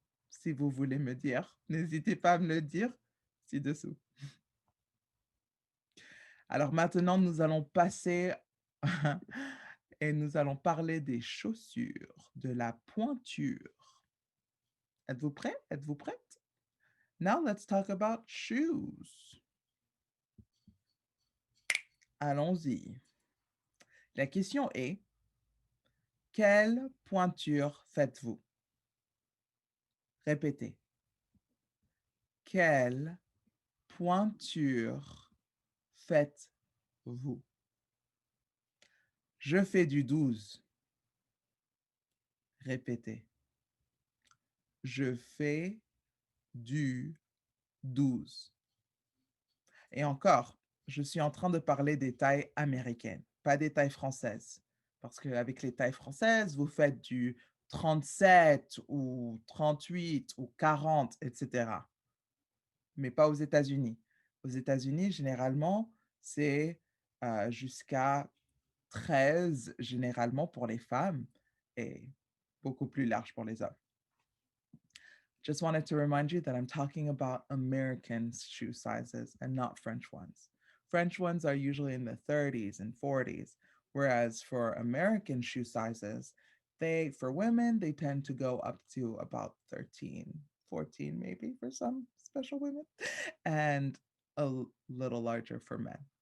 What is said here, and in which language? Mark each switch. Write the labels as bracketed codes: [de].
[fr] Si vous voulez me dire, n'hésitez pas à me le dire ci-dessous. Alors maintenant, nous allons passer et nous allons parler des chaussures, de la pointure. Êtes-vous prêts? Êtes-vous prête? [en] Now let's talk about shoes. [fr] Allons-y. La question est, quelle pointure faites-vous? Répétez. Quelle pointure faites-vous? Je fais du 12. Répétez. Je fais du 12. Et encore, je suis en train de parler des tailles américaines, pas des tailles françaises. Parce qu'avec les tailles françaises, vous faites du 37 ou 38 ou 40, etc. Mais pas aux États-Unis. Aux États-Unis, généralement, c'est jusqu'à 13, généralement pour les femmes, et beaucoup plus large pour les hommes. [en] Just wanted to remind you that I'm talking about American shoe sizes and not French ones. French ones are usually in the 30s and 40s, whereas for American shoe sizes, for women, they tend to go up to about 13, 14 maybe for some special women, and little larger for men.